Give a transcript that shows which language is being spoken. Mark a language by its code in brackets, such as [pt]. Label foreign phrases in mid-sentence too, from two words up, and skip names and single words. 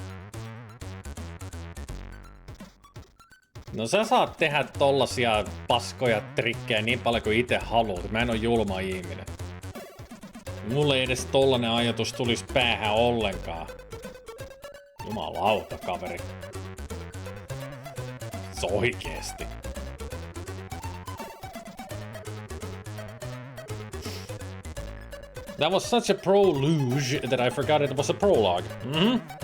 [fi] No sä saat tehdä tollasia paskoja trikkejä niin paljon kuin itse haluat. Mä en oo julma ihminen. Mulle ei edes tollanen ajatus tulis päähän ollenkaan. Jumalauta, kaveri. Se oikeesti. [en] That was such a proluge that I forgot it was a prologue. Mm-hmm.